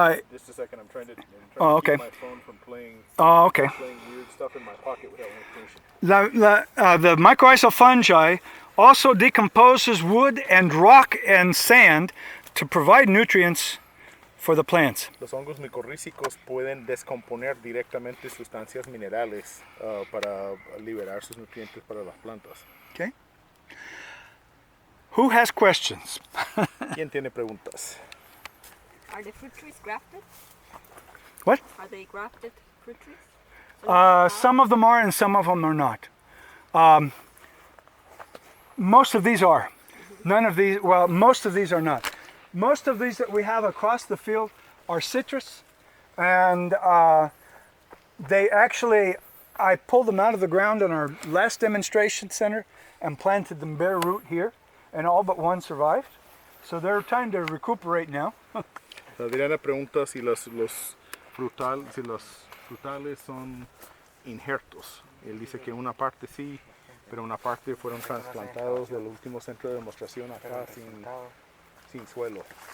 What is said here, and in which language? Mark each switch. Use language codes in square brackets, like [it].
[en] Just a second, I'm trying to okay. keep my phone from playing Okay. weird stuff in my pocket without information. The mycorrhizal fungi also decomposes wood and rock and sand to provide nutrients for the plants. [es] Los hongos micorrízicos pueden descomponer directamente sustancias minerales para liberar sus nutrientes para las plantas. [en] Okay. Who has questions? [es] ¿Quién tiene preguntas? [en] Are the fruit trees grafted? What? Are they grafted fruit trees? Some of them are and some of them are not. Most of these are. None of these, well, most of these are not. Most of these that we have across the field are citrus, and they actually, I pulled them out of the ground in our last demonstration center and planted them bare root here, and all but one survived. So they're trying to recuperate now. [es] Diriamba pregunta si los frutales son injertos. Él dice que una parte sí, pero una parte fueron trasplantados del último centro de demostración acá sin suelo.